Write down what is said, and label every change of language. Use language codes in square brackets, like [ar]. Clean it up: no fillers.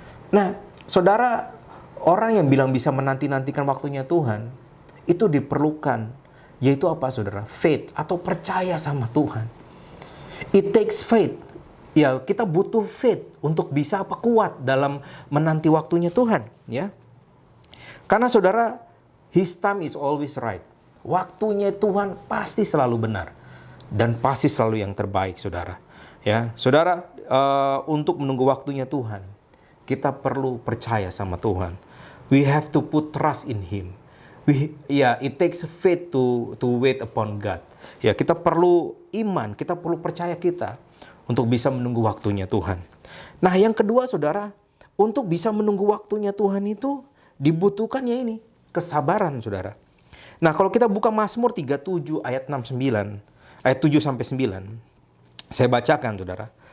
[id] Nah, saudara, orang yang bilang bisa menanti-nantikan waktunya Tuhan, itu diperlukan, yaitu apa, saudara? Faith, atau percaya sama Tuhan. [en] It takes faith. [id] Ya, kita butuh faith untuk bisa kuat dalam menanti waktunya Tuhan, ya. Karena saudara, [en] His time is always right. [id] Waktunya Tuhan pasti selalu benar dan pasti selalu yang terbaik, saudara. Ya, saudara, untuk menunggu waktunya Tuhan, kita perlu percaya sama Tuhan. [en] We have to put trust in Him. It takes faith to wait upon God. [id] Ya, kita perlu iman, kita perlu percaya kita untuk bisa menunggu waktunya Tuhan. Nah, yang kedua, saudara, untuk bisa menunggu waktunya Tuhan itu dibutuhkannya ini kesabaran, saudara. Nah, kalau kita buka Mazmur 37 ayat 69, ayat 7 sampai 9, saya bacakan, saudara.